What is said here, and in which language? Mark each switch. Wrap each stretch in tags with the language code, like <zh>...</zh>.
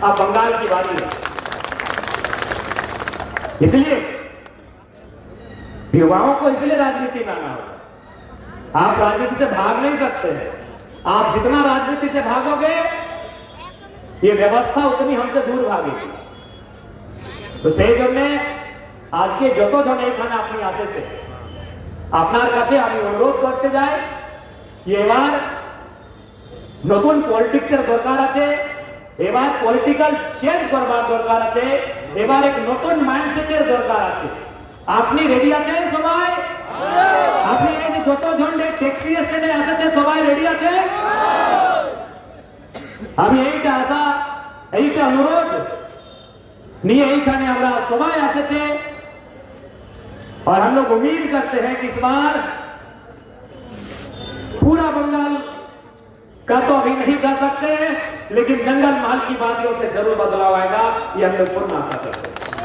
<hi>अब बंगाल की बारी है। इसलिए युवाओं को इसलिए राजनीति में आना होगा। आप राजनीति से भाग नहीं सकते हैं। आप जितना राजनीति से भागोगे ये व्यवस्था उतनी हमसे दूर भागेगी।</hi> <bn>तो সেই জন্য আজকে যতজন এখানে আপনি আসেছে আপনার কাছে আমি অনুরোধ করতে যাই এবার নতুন পলিটিক্সের দরকার আছে, এবার পলিটিক্যাল চেঞ্জ করবার দরকার আছে, এবার এক নতুন মাইন্ডসেটের দরকার আছে। আপনি রেডি আছেন সবাই? আপনি এই যতজন ট্যাক্সি স্ট্যান্ডে আসেছে সবাই রেডি আছে? আমি এইটা আশা, এইটা অনুরোধ নিয়ে এইখানে আমরা সবাই আসেছে।</bn> <hi>और हम लोग उम्मीद करते हैं कि इस बार पूरा बंगाल का तो अभी नहीं कर सकते, लेकिन जंगल महल की बातियों से जरूर बदलाव आएगा, ये हम लोग पूर्ण आशा करते हैं।</hi>